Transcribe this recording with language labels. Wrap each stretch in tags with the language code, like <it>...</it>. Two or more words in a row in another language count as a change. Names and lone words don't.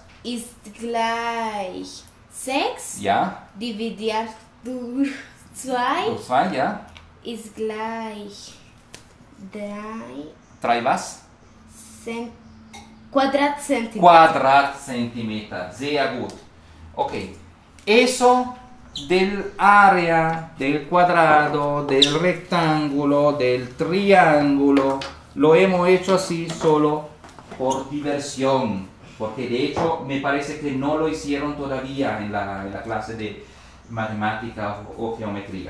<de>ist gleich 6 Ja? dividiert durch 2 Durch 2, ja? ist gleich 3 3 was? Quadratzentimeter. Quadratcentimeter. Sehr gut. Ok.</de> <es>Eso del área, del cuadrado, del rectángulo, del triángulo, lo hemos hecho así solo por diversión. Porque de hecho me parece que no lo hicieron todavía en la clase de matemática o geometría.</es>